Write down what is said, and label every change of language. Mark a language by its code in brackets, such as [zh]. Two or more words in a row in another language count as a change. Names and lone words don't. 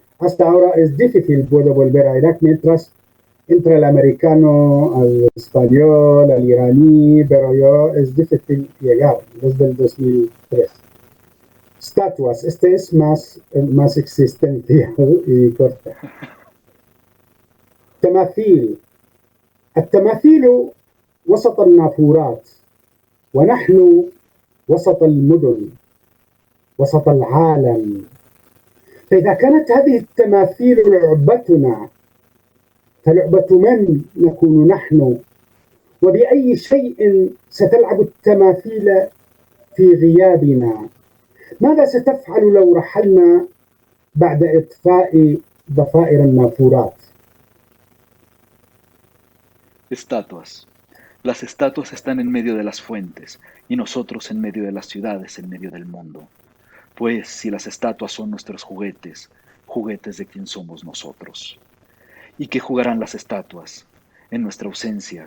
[es] Hasta ahora es difícil, puedo volver a Irak mientras entre el americano, al español, al iraní, pero es difícil llegar desde el 2003. Estatuas, este es más existencial y corto. [ar] تماثيل. التماثيل وسط النافورات ونحن وسط المدن وسط العالم. فإذا كانت هذه التماثيل لعبتنا فلعبة من نكون نحن وبأي شيء ستلعب التماثيل في غيابنا؟ ماذا ستفعل لو رحلنا بعد إطفاء ضفائر النافورات؟ [es] Estatuas. Las estatuas están en medio de las fuentes y nosotros en medio de las ciudades, en medio del mundo. Pues si las estatuas son nuestros juguetes, juguetes de quien somos nosotros. ¿Y qué jugarán las estatuas en nuestra ausencia?